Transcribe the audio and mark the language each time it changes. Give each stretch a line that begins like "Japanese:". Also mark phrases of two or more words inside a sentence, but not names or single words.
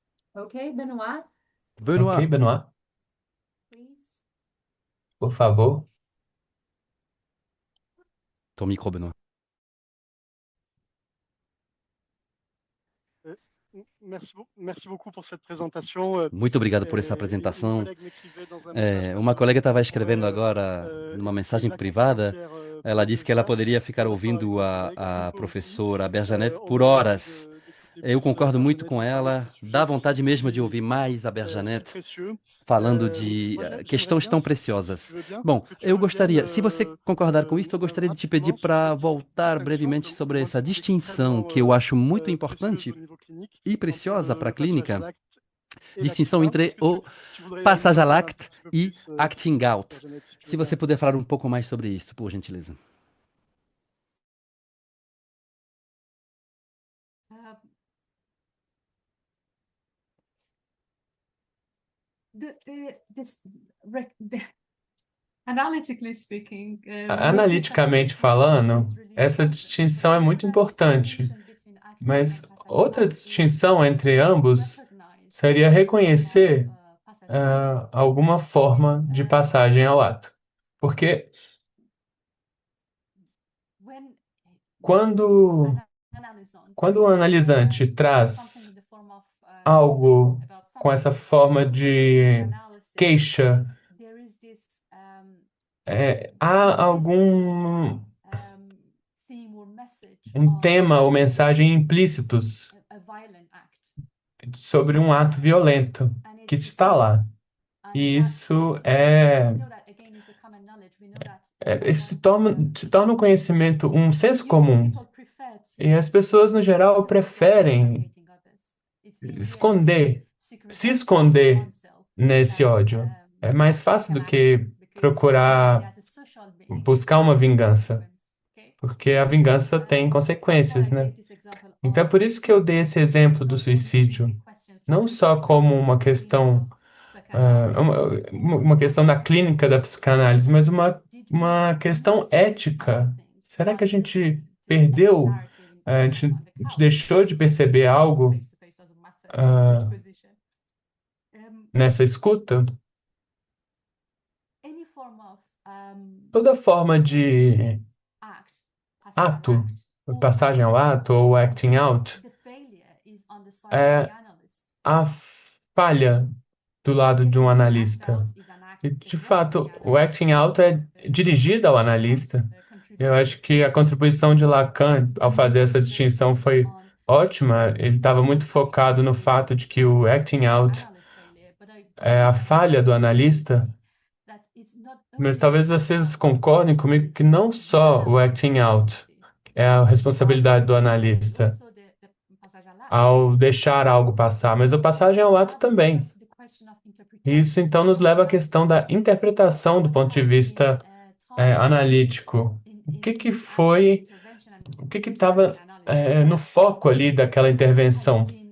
French: Ok, Benoit, Benoît, Ok, Benoit,
English: please.
Portuguese: por favor.
French: ton micro, Benoît. Merci beaucoup pour cette présentation.
Portuguese: Muito obrigado por essa
French: Une
Portuguese: apresentação.
French: collègue m'écrivait dans un message
Portuguese: Uma
French: personnel
Portuguese: colega
French: qu'on
Portuguese: estava escrevendo
French: pourrait
Portuguese: agora numa mensagem
French: la
Portuguese: privada.
French: conférencière
Portuguese: Ela disse que ela Prodeza, poderia ficar
French: en accord avec
Portuguese: ouvindo
French: mon collègue, un
Portuguese: a
French: peu aussi.
Portuguese: professora Berjanete
French: On
Portuguese: por
French: aurait envie
Portuguese: horas.
French: d'écouter
Portuguese: Eu
French: plus
Portuguese: concordo muito
French: Berjanette
Portuguese: com
French: parler de
Portuguese: ela.
French: ce sujet
Portuguese: Dá vontade mesmo de
French: si,
Portuguese: ouvir mais a
French: si
Portuguese: Berjanete
French: précieux.
Portuguese: falando de
French: Moi, j'aimerais
Portuguese: questões
French: bien,
Portuguese: tão
French: si tu
Portuguese: preciosas.
French: veux bien,
Portuguese: Bom,
French: que tu
Portuguese: eu
French: reviennes
Portuguese: gostaria, se você concordar com isso, eu gostaria de te pedir
French: rapidement sur
Portuguese: para
French: cette
Portuguese: voltar
French: distinction
Portuguese: brevemente
French: que
Portuguese: sobre
French: moi je
Portuguese: essa
French: trouve
Portuguese: distinção que
French: extrêmement
Portuguese: eu acho muito
French: précieuse
Portuguese: importante
French: au niveau clinique
Portuguese: e
French: entre
Portuguese: preciosa para a
French: le passage à
Portuguese: clínica,
French: l'acte et l'acting
Portuguese: distinção
French: out. Est-ce
Portuguese: entre
French: que
Portuguese: o
French: tu voudrais en passage à parler un tout l'acte petit peu
Portuguese: e
French: plus,
English: acting out.
French: Jeannette, si tu
Portuguese: Se
French: veux bien?
Portuguese: você puder falar um pouco mais sobre isso, por gentileza.
English: Uh, analytically speaking, we can separate
Portuguese: Analiticamente
English: two
Portuguese: falando,
English: things really
Portuguese: essa
English: important.
Portuguese: distinção é muito
English: The
Portuguese: importante,
English: distinction between acting out
Portuguese: mas
French: and passage à
Portuguese: outra
English: l'acte is
Portuguese: distinção entre
English: to
Portuguese: ambos
English: recognize
Portuguese: seria
English: any form
Portuguese: reconhecer
French: of passage à l'acte
Portuguese: alguma forma de passagem ao ato. Porque
English: when
Portuguese: quando,
English: an analyson
Portuguese: quando o analisante
English: something
Portuguese: traz
English: in the form of
Portuguese: algo
English: about
Portuguese: com
English: something
Portuguese: essa forma
English: to
Portuguese: de
English: analysis,
Portuguese: queixa,
English: there is this
Portuguese: há algum
English: theme or message
Portuguese: tema ou
English: of
Portuguese: mensagem implícitos
English: a violent act,
Portuguese: sobre um ato violento
English: and
Portuguese: que
English: it's
Portuguese: está lá.
English: dismissed. And
Portuguese: E
English: that
Portuguese: isso
English: we know that again is a common knowledge. We know that
Portuguese: isso
English: someone
Portuguese: se torna um conhecimento, um senso
English: usually
Portuguese: comum.
English: people prefer to
Portuguese: E as pessoas, no geral,
English: to avoid
Portuguese: preferem
English: suffocating others. It's easier to
Portuguese: esconder,
English: secretly
Portuguese: se
English: punish
Portuguese: esconder
English: oneself
Portuguese: nesse
English: than
Portuguese: ódio. É mais
English: take
Portuguese: fácil
English: an
Portuguese: do
English: action,
Portuguese: que
English: because usually
Portuguese: procurar
English: as a social being
Portuguese: buscar
English: we
Portuguese: uma
English: have
Portuguese: vingança,
English: consequence. Okay?
Portuguese: porque a vingança tem
English: That's why
Portuguese: consequências,
English: I
Portuguese: né?
English: gave this example
Portuguese: Então é
English: of
Portuguese: por isso que eu dei
English: suicide,
Portuguese: esse exemplo do
English: not only to
Portuguese: suicídio,
English: be questioned from
Portuguese: não
English: the
Portuguese: só como uma questão, uma questão da clínica da psicanálise, mas uma questão ética. Será que a gente perdeu, a gente deixou de perceber algo nessa escuta? Toda forma de ato, passagem ao ato ou
English: acting out,
Portuguese: é a falha do lado de um analista. E, de fato, o
English: acting out
Portuguese: é dirigido ao analista. Eu acho que a contribuição de Lacan ao fazer essa distinção foi ótima. Ele estava muito focado no fato de que o
English: acting out
Portuguese: é a falha do analista, mas talvez vocês concordem comigo que não só o
English: acting out
Portuguese: é a responsabilidade do analista ao deixar algo passar, mas a passagem ao ato também. Isso então nos leva à questão da interpretação do ponto de vista analítico. O que estava no foco ali daquela intervenção?